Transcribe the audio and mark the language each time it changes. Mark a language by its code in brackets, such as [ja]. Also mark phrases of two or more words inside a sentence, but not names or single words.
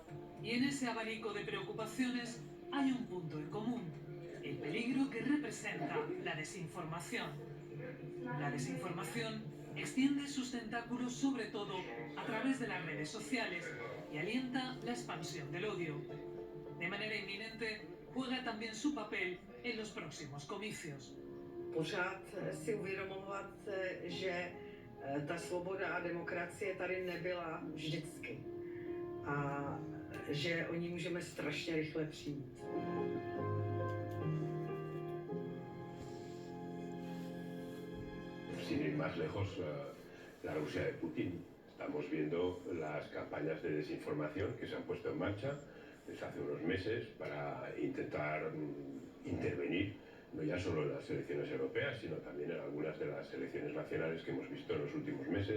[es] Y en ese abanico de preocupaciones hay un punto en común: el peligro que representa la desinformación. La desinformación extiende sus tentáculos sobre todo a través de las redes sociales y alienta la expansión del odio. De manera inminente, juega también su papel en los próximos comicios. [cs] Pořád si uvědomovat, že ta svoboda a demokracie tady nebyla vždycky a že o ní můžeme strašně rychle přijít. [es] Sin ir más lejos, la Rusia de Putin. Estamos viendo las campañas de desinformación que se han puesto en marcha desde hace unos meses para intentar intervenir, no ya solo en las elecciones europeas, sino también en algunas de las elecciones nacionales que hemos visto en los últimos meses.